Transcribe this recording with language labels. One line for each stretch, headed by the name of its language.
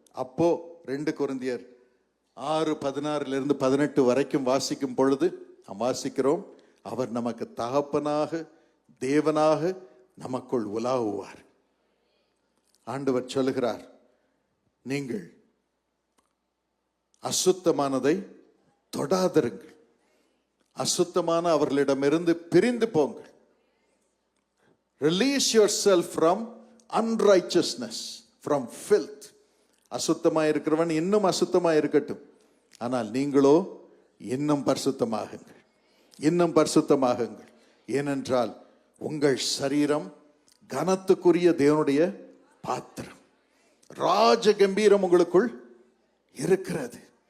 Tamil: அப்போ 2 கொரிந்தியர் 6:16-18 வரைக்கும் வாசிக்கும் பொழுது நாம் வாசிக்கிறோம், அவர் நமக்கு தகப்பனாக தேவனாக நமக்குள் உலாவுவார். ஆண்டவர் சொல்லுகிறார், நீங்கள் அசுத்தமானதை தொடாதிருங்கள், அசுத்தமான அவர்களிடமிருந்து பிரிந்து போங்கள்.
English: Release yourself from unrighteousness, from filth.
Tamil: அசுத்தமாக இருக்கிறவன் இன்னும் அசுத்தமாக இருக்கட்டும், ஆனால் நீங்களோ இன்னும் பரிசுத்தமாகுங்கள், இன்னும் பரிசுத்தமாகுங்கள். ஏனென்றால் உங்கள் சரீரம் கனத்துக்குரிய தேவனுடைய பாத்திரம், ராஜ கம்பீரம் உங்களுக்குள் இருக்கிறது.